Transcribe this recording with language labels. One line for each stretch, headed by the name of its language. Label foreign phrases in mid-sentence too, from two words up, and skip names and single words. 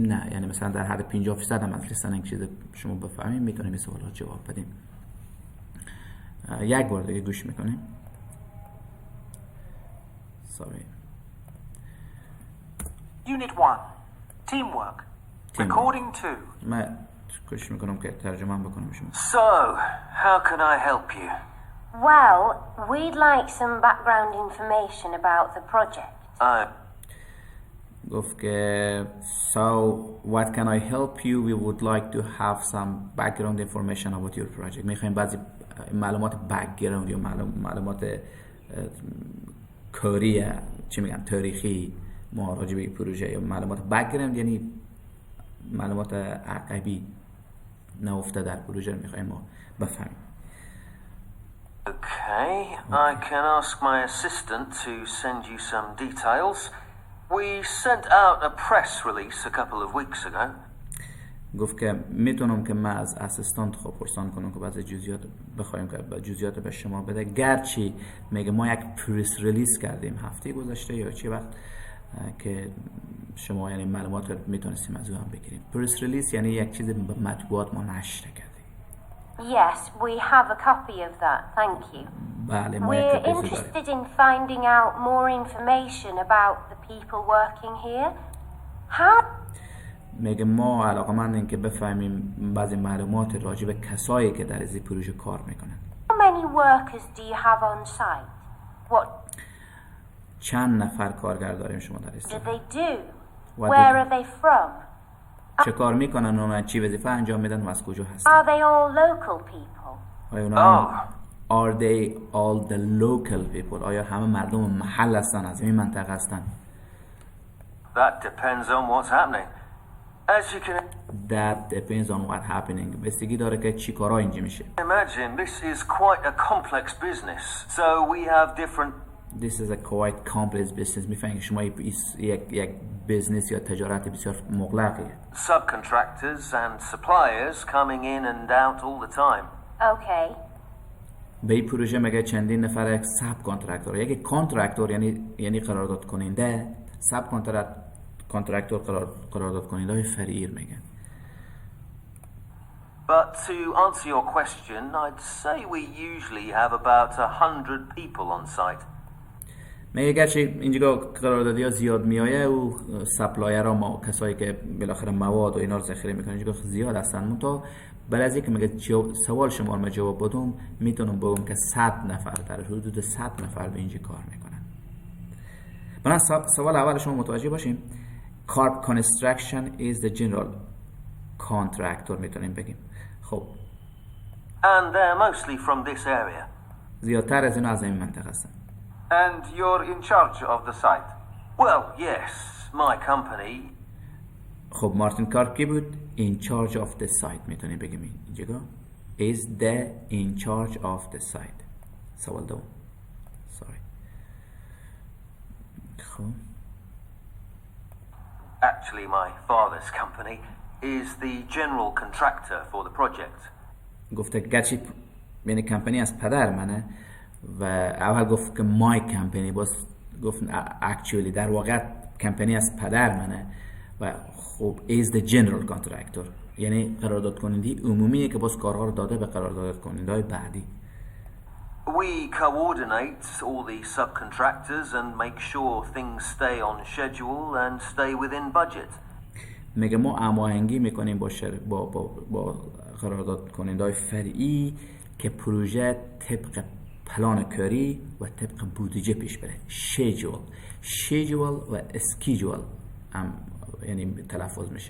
Persian: نه، یعنی مثلا در حد 50% هم از لیسنینگ چیز شما بفهمیم میتونیم این سوالا جواب بدیم. یک بار دیگه گوش میکنیم.
English: Sorry. Unit 1 Teamwork Recording 2.
Persian: من گوش میکنم که ترجمه بکنم شما.
English: So, how can I help you? Well, we'd like some background information about the project.
Persian: گفت که
English: So, what can I help you? We would like to have some background information about your project.
Persian: میخوایم بعضی معلومات background یا معلومات کاری چی میگن تاریخی ما راجع به پروژه یا معلومات بک‌گراند، یعنی معلومات عقبی نهفته در پروژه رو میخوایم ما بفهمیم.
English: Okay, I can ask my assistant to send you some details. We sent out a press release a couple of weeks ago.
Persian: گفت که میتونم که من از اسیستانت خود پرسان کنم که بعضی جزئیات بخوایم که جزئیات به شما بده. گرچه میگه ما یک
English: press release
Persian: کردیم هفته گذشته یا چی وقت که شما یعنی معلومات رو میتونستیم از اون بگیریم.
English: press release
Persian: یعنی یک چیز به مطبوعات ما نشر کردیم.
English: Yes, we have a copy of that. Thank you.
Persian: بله ما
English: We're
Persian: یک کپی داریم.
English: interested in finding out more information about the people working here. How
Persian: میگه ما علاقمندیم که بفهمیم بعضی معلومات راجع به کسایی که در این پروژه کار میکنن.
English: many workers do you have on site? What
Persian: چند نفر کارگر داریم شما در
English: do
Persian: استان؟
English: they do? What Where do- are they from?
Persian: چه کار میکنن و چی وظیفه انجام میدن و از کجا هستن؟
English: Are they all local people?
Persian: آیا اونا
English: Are they all the local people؟
Persian: آیا همه مردم محل هستن، از این منطقه هستن؟
English: That depends on what's happening. As you can That depends on what happening.
Persian: بستگی داره که چی کارا اینجا میشه.
English: imagine, this is quite a complex business. So we have different This is a quite complex business.
Persian: میفهمید شما یک بیزنس یا تجارت بسیار مغلقه.
English: subcontractors and suppliers coming in and out all the time. Okay.
Persian: به این پروژه میگه چندین نفر یک
English: sub contractor.
Persian: یک کانترکتور یعنی قرارداد کننده،
English: sub contractor
Persian: قرارداد کننده فرعی میگن.
English: But to answer your question, I'd say we usually have about 100 people on site.
Persian: میگه گرچه اینجا قراردادی ها زیاد میایه و سپلایر ها ما کسایی که بالاخره مواد و اینا رو ذخیره میکنن اینجا زیاد هستن. منتها بعد از اینکه میگه سوال شما رو جواب بدم میتونم بگم که 100 نفر در حدود 100 نفر به اینجا کار میکنن. بنابراین سوال اول شما متوجه باشیم.
English: Carp Construction is the general contractor
Persian: میتونیم بگیم. خب
English: And they're mostly from this area.
Persian: زیادتر از اینا از این منطقه هستن.
English: And you're in charge of the site. Well, yes, my company.
Persian: خب مارتین کارپ کی بود؟
English: In charge of the site
Persian: میتونیم بگیم اینجا
English: is the in charge of the site.
Persian: سوال دوم.
English: Sorry. خب Actually, my father's company is the general contractor for the project.
Persian: گفته گرچه یعنی کمپانی از پدر منه و اول گفت که
English: my company
Persian: باز گفت actually در واقع کمپانی از پدر منه و خب
English: is the general contractor
Persian: یعنی قرارداد کننده عمومیه که باز کارها رو داده به قرارداد کننده های بعدی.
English: We coordinate all the subcontractors and make sure things stay on schedule and stay within budget.
Persian: میگه ما هماهنگی میکنیم با قرارداد کننده های فرعی که پروژه طبق پلان کاری و طبق بودجه پیش بره. schedule و schedule هم یعنی تلفظ میشه.